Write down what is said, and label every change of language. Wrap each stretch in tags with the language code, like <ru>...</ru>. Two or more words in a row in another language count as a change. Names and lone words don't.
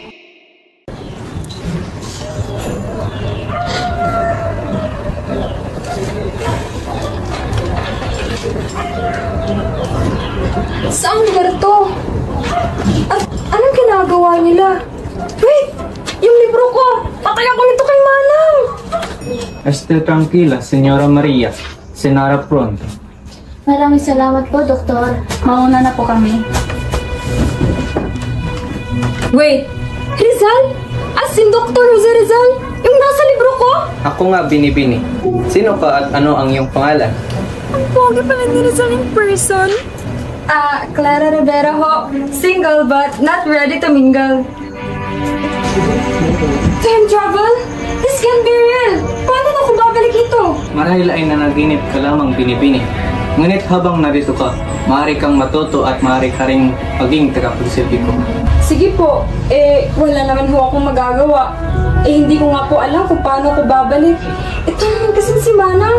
<tl>Saan lugar to? At anong ginagawa nila? Wait! Yung libro ko! Patay ako nito kay Manang!</tl> <es>Esté tranquila, Señora Maria. Cenara pronto.</es> <tl>Maraming salamat po, Doktor. Mauna na po kami.</tl> <en>Wait! Rizal? As in Dr.</en> <tl>Jose Rizal? Yung nasa libro ko? Ako nga, Binibini. Sino ka at ano ang iyong pangalan? Ang pogi pala ni Rizal</tl> <en>in person.</en> <tl>Clara Rivera ho.</tl> <en>Single but not ready to mingle. Time travel? This can be real!</en> <tl>Paano na kung babalik ito? Marahil ay nanaginip ka lamang, Binibini. Ngunit habang narito ka, maaari kang matuto at maaari ka ring maging tagapagsilbi ko. Sige po, wala naman ho akong magagawa. Hindi ko nga po alam kung paano ko babalik. Ito naman kasi si Manang.</tl>